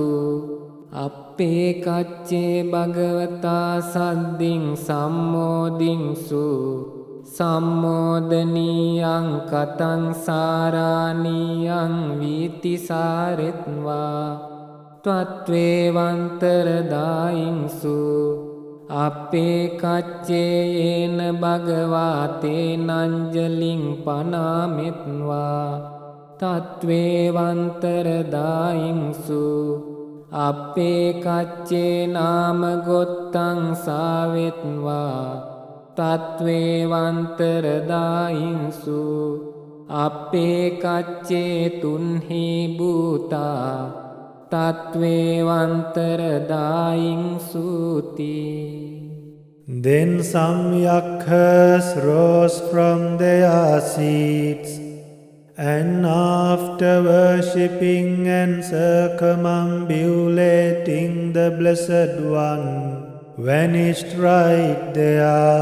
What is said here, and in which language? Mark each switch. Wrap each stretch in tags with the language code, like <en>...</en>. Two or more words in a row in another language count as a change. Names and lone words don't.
<pi>අපේ කච්චේ භගවතා සද්දින් සම්මෝදින්සු සම්මෝදනීයං කතං සාරාණීයං වීතිසාරෙත්වා ත්වත්වේවන්තරදායින්සු. අපේ කච්චේ යේන භගවා තේනංජලින් පනාමෙත්වා තත්වේවන්තරදායින්සු. අපේ කච්චේ නාම ගොත්තං සාවෙත්වා තත්වේවන්තරදායින්සු. අපේ කච්චේ තුන්හි භූතා තත්වේවන්තරදායින්සුති.</pi> <en>Then some yakkas rose from their seats, and after worshipping and circumambulating the Blessed One, vanished right there.</en>